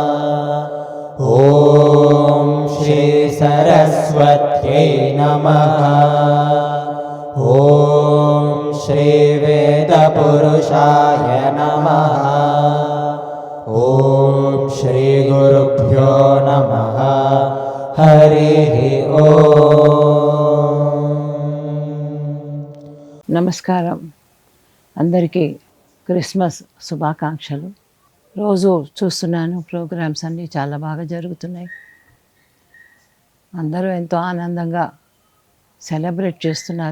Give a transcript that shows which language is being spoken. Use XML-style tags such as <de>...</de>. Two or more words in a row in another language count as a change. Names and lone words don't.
<sa>ॐ श्री सरस्वत्यै नमः। ॐ श्री वेदपुरुषाय नमः। ॐ श्री गुरुभ्यो नमः। हरिः</sa> <te>నమస్కారం. అందరికీ క్రిస్మస్ శుభాకాంక్షలు. రోజు చూస్తున్నాను, ప్రోగ్రామ్స్ అన్నీ చాలా బాగా జరుగుతున్నాయి. అందరూ ఎంతో ఆనందంగా సెలబ్రేట్ చేస్తున్నారు.</te>